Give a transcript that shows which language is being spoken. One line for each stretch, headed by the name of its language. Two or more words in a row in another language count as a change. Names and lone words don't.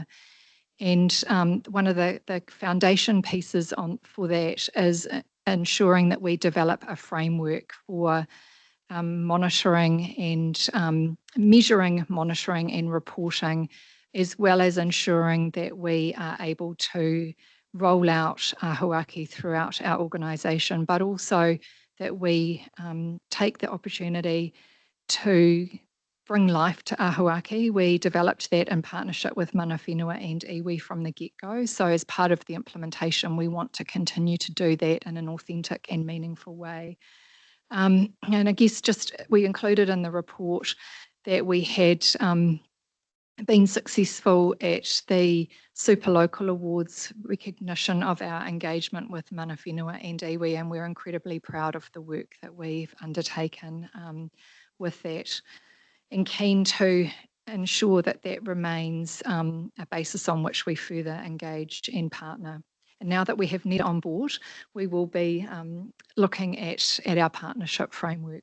English: And one of the foundation pieces for that is ensuring that we develop a framework for monitoring and measuring, monitoring and reporting, as well as ensuring that we are able to roll out Ahuaki throughout our organisation, but also that we take the opportunity to bring life to Ahuaki. We developed that in partnership with
Māori: mana whenua
English: and iwi from the get-go. So as part of the implementation, we want to continue to do that in an authentic and meaningful way. And I guess just we included in the report that we had been successful at the Super Local Awards recognition of our engagement with
Māori: mana whenua
English: and iwi, and we're incredibly proud of the work that we've undertaken with that, and keen to ensure that that remains a basis on which we further engage and partner. And now that we have NETA on board, we will be looking at our partnership framework.